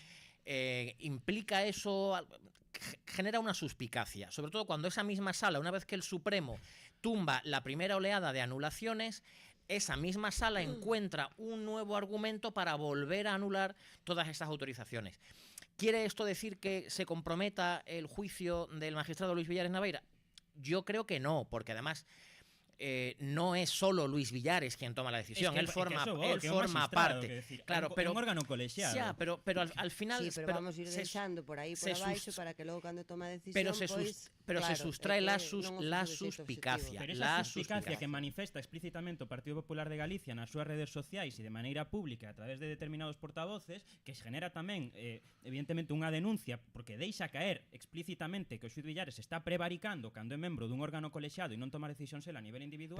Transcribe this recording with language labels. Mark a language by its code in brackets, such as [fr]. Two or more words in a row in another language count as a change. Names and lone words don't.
[es] Implica eso, genera una suspicacia, sobre todo cuando esa misma sala, una vez que el Supremo tumba la primera oleada de anulaciones, esa misma sala encuentra un nuevo argumento para volver a anular todas esas autorizaciones. ¿Quiere esto decir que se comprometa el juicio del magistrado Luis Villares Naveira? Yo creo que no, porque además no es solo Luis Villares quien toma la decisión, él forma parte. [gl] Claro, pero un órgano colexiado. [es] Ya, pero al final... Sí, [gl] pero vamos a ir deixando por aí por abaixo para que logo cando toma a decisión, [es] pero se sustrae la suspicacia. [gl] Pero esa suspicacia que manifesta explícitamente o Partido Popular de Galicia nas súas redes sociais e de maneira pública a través de determinados portavoces, que genera tamén, evidentemente, unha denuncia porque deixa caer explícitamente que o xuíz Villares está prevaricando cando é membro dun órgano colexiado e non tomar decisións a nivel individual.